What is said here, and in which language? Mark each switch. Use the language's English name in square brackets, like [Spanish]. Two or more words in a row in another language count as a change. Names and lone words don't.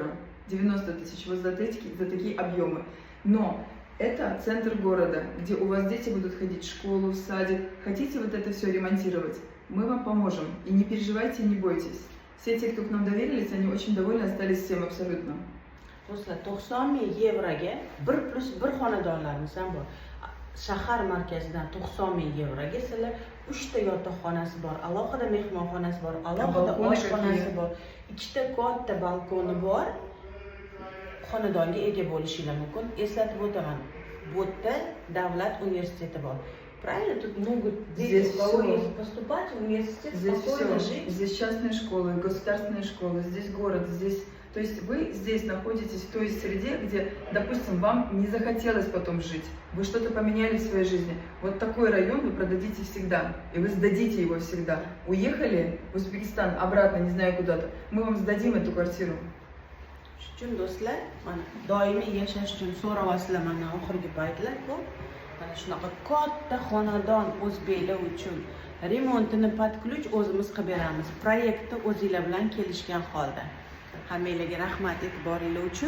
[Russian] 90 тысяч вот за такие объемы. Но это центр города, где у вас дети будут ходить в школу, в садик. Хотите вот это все ремонтировать? Мы вам поможем. И не переживайте, не бойтесь. Все те, кто к нам доверились, они очень довольны, остались всем абсолютно. [Uzbek] Do'stlar, 90 ming yevroga 1+1 xonadonlarimiz ham bor. Shahar markazidan 90 ming yevroga sizlar 3 ta yotoqxonasi bor, alohida mehmonxonasi bor, alohida oshxonasi bor, 2 ta katta balkoni bor. Xonadonga ega bo'lishingiz mumkin. Eslatib o'taman. Bu yerda davlat universiteti bor. [Russian] Правильно? Тут могут дети поступать в университет, спокойно жить. Здесь частные школы, государственные школы, здесь город, здесь... То есть вы здесь находитесь в той среде, где, допустим, вам не захотелось потом жить, вы что-то поменяли в своей жизни. Вот такой район вы продадите всегда, и вы сдадите его всегда. Уехали в Узбекистан, обратно, не знаю куда-то, мы вам сдадим эту квартиру. [Uzbek] Shuning do'stlar, mana doimiy yashash uchun so'rayapsizlar mana oxirgi paytlar-ku. Mana shunaqa katta xonadon o'zbeklar uchun remontini [Russian] под ключ [Uzbek] o'zimiz qilib beramiz. Proyektni o'zingizlar bilan kelishgan holda. Hammanglarga rahmat e'tiboringlar uchun.